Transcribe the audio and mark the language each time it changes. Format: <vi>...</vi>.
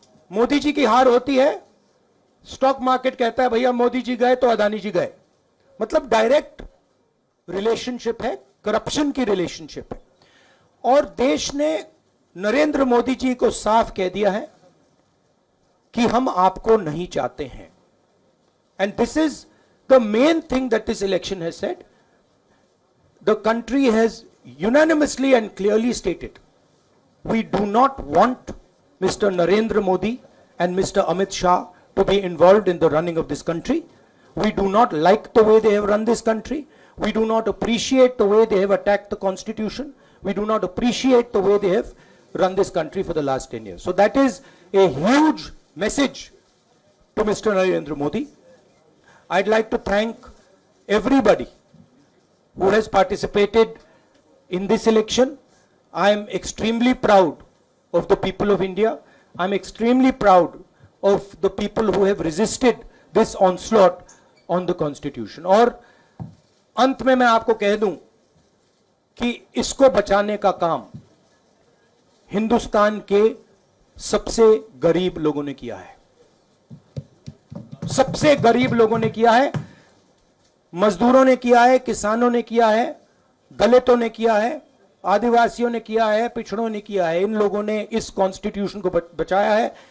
<hi>मोदी जी की हार होती है, स्टॉक मार्केट कहता है भैया मोदी जी गए तो अदानी जी गए, मतलब डायरेक्ट रिलेशनशिप है, करप्शन की रिलेशनशिप है। और देश ने नरेंद्र मोदी जी को साफ कह दिया है कि हम आपको नहीं चाहते हैं।</hi> <en>And this is the main thing that this election has said. The country has unanimously and clearly stated, we do not want Mr. Narendra Modi and Mr. Amit Shah to be involved in the running of this country. We do not like the way they have run this country. We do not appreciate the way they have attacked the constitution. We do not appreciate the way they have run this country for the last 10 years. So that is a huge message to Mr. Narendra Modi. I'd like to thank everybody who has participated in this election. I am extremely proud of the people of India. I'm extremely proud of the people who have resisted this onslaught on the constitution.</en> <hi>और अंत में मैं आपको कह दूं कि इसको बचाने का काम हिंदुस्तान के सबसे गरीब लोगों ने किया है, सबसे गरीब लोगों ने किया है, मजदूरों ने किया है, किसानों ने किया है, दलितों ने किया है, आदिवासियों ने किया है, पिछड़ों ने किया है। इन लोगों ने इस कॉन्स्टिट्यूशन को बचाया है।</hi>